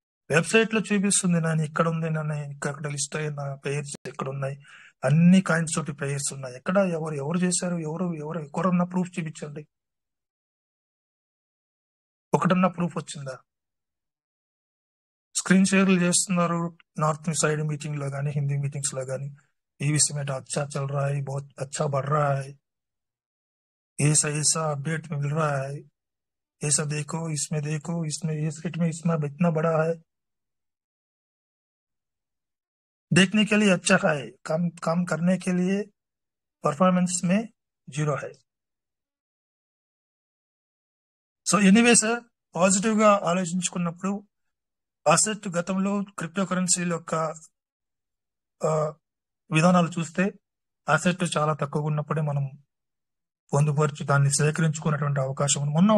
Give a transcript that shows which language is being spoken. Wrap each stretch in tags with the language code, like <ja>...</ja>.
<te>Website లో చూపిస్తుంది నేను ఇక్కడ ఉంది, నన్ను ఇక్కడ లిస్ట్ అయిన పేర్స్ ఎక్కడ ఉన్నాయి, అన్ని కాయిన్స్ తోటి పేర్స్ ఉన్నాయి. ఎక్కడ ఎవరు చేశారు, ఎవరన్నా ప్రూఫ్ చూపించండి. ఒకటన్నా ప్రూఫ్ వచ్చిందా? స్క్రీన్ షేర్లు చేస్తున్నారు నార్త్ సైడ్ మీటింగ్ లో కానీ, హిందీ మీటింగ్స్ లో కానీ.</te> <hi>पीवीसी में अच्छा चल रहा है, बहुत अच्छा बढ़ रहा है, ऐसा अपडेट मिल रहा है, ऐसा देखो, इसमें ये सेट में इसमें इतना बड़ा है, देखने के लिए अच्छा है, काम करने के लिए परफॉर्मेंस में 0 है.</hi> <en>so anyway sir,</en> <te>పాజిటివ్ గా ఆలోచించుకున్నప్పుడు అసెట్ గతంలో క్రిప్టో కరెన్సీల యొక్క విధానాలు చూస్తే అసెట్ చాలా తక్కువగా ఉన్నప్పుడే మనం పొందుపరిచి దాన్ని సేకరించుకున్నటువంటి అవకాశం ఉంది.</te>